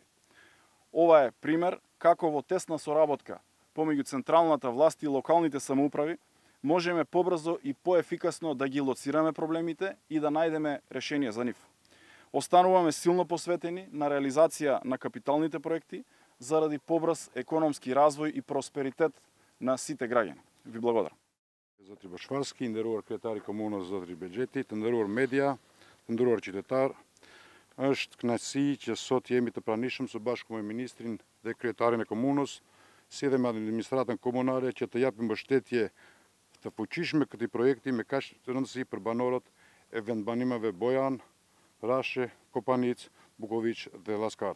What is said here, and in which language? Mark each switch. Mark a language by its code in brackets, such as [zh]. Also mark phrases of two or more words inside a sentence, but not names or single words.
[mk] Ова е пример како во тесна соработка помеѓу централната власт и локалните самоуправи можеме побрзо и поефикасно да ги лоцираме проблемите и да најдеме решение за нив. Остануваме силно посветени на реализација на капиталните проекти заради побрз економски развој и просперитет на сите граѓани. Ви благодарам. [sq] Zotri Bashvarski, nderuar kryetari komunës Zotri Bexheti, të nderuar media, të nderuar qytetar. Është kënaqësi që sot jemi të pranishëm së bashku me ministrin dhe kryetarin e komunës, si dhe me administratën komunale që të japim mbështetje të fuqishme këtij projekti me kaq të rëndësi për banorët e vendbanimeve Bojan, Rashe, Kopanic, Bukovic dhe Laskarc.